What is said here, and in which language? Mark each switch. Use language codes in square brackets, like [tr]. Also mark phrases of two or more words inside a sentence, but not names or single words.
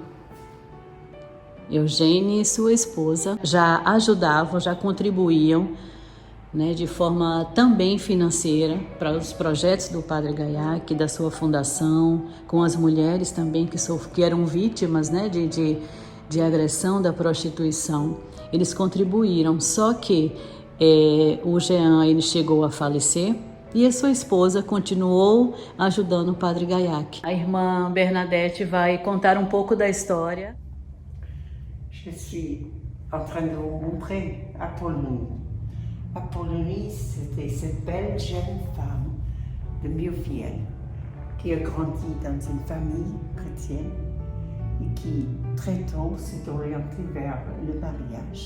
[pt] Eugênio e sua esposa já ajudavam, já contribuíam, né, de forma também financeira para os projetos do Padre Gaiac, da sua fundação, com as mulheres também que eram vítimas, né, de agressão da prostituição. Eles contribuíram, só que o Jean ele chegou a falecer e a sua esposa continuou ajudando o Padre Gaiac. A irmã Bernadette vai contar um pouco da história. [fr] Je suis en train de vous montrer Apollonie. Apollonie, c'était cette belle jeune femme de Murviel qui a grandi dans une famille chrétienne et qui très tôt s'est orientée vers le mariage.